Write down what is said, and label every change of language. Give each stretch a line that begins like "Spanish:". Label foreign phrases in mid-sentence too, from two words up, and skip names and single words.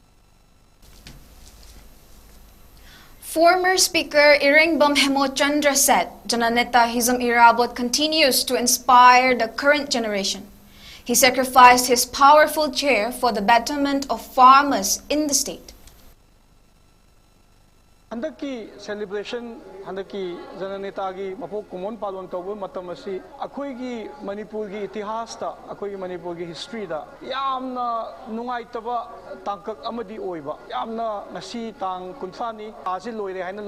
English: Former Speaker Irengbam Hemochandra said Jananeta Hizam Irabot continues to inspire the current generation. He sacrificed his powerful chair for the betterment of farmers in the state.
Manipuri: Handaki celebration handaki Jananeta gi mapok kumon palon tawbo matamasi akoi gi Manipur gi itihas ta akoi gi Manipur gi history da yamna nungai taba tangkak amadi oiba yamna ngasi tang kunthani aji loire haina